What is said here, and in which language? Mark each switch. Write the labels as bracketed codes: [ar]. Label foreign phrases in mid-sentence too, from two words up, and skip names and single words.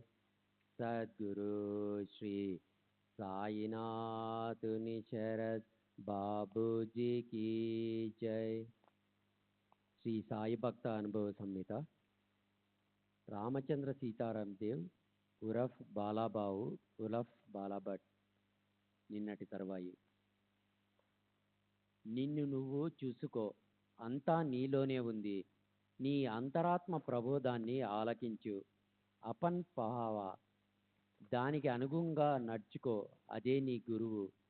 [hi] सद्गुरु श्री साईनाथ निशरद बाबू जी की जय। श्री साई भक्त अनुभव संहिता। [te] रामचंद्र सीताराम देव उर्फ बालाबाऊ उर्फ బాలాభట్ నిన్నటి తర్వాయి. నిన్ను నువ్వు చూసుకో, అంతా నీలోనే ఉంది. నీ అంతరాత్మ ప్రబోధాన్ని ఆలకించు. [mr] आपण पहावा, [te] దానికి అనుగుణంగా నడుచుకో, అదే నీ గురువు.